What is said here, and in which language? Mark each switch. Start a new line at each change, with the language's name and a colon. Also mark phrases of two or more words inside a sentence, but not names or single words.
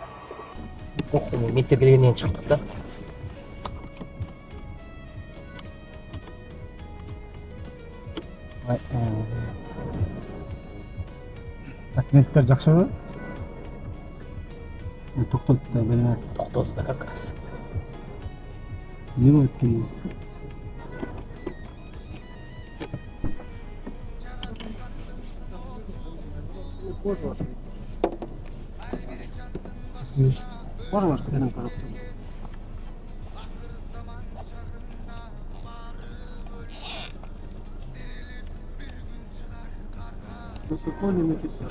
Kyrgyz: Мектеп келгенден чыктык да. Документтер жакшыбы? Токтоду да беле. Токтоду да
Russian: как раз.
Kyrgyz: Не болуп экен?
Russian: Можно ваш документ, пожалуйста? Протокол не написали.